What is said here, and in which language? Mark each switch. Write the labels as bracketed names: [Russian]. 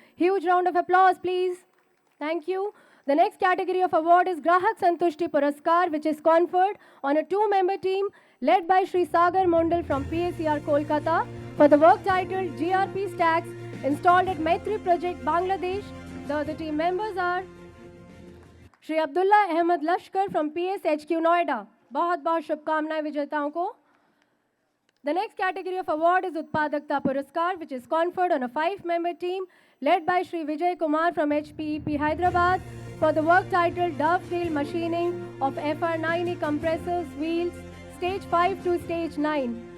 [English] Huge round of applause, please. Thank you. The next category of award is Grahak Santushti Puraskar, which is conferred on a 2-member team led by Shri Sagar Mondal from PACR Kolkata for the work titled GRP Stacks installed at Maitri Project, Bangladesh. The other team members are Shri Abdullah Ahmed Lashkar from PSHQ Noida. [Hindi] बहुत बहुत शुभकामनाएं विजेताओं को. [English] The next category of award is Utpadakta Puraskar, which is conferred on a 5-member team led by Shri Vijay Kumar from HPEP Hyderabad for the work titled Dovetail Machining of FR9E compressors wheels stage 5 to stage 9.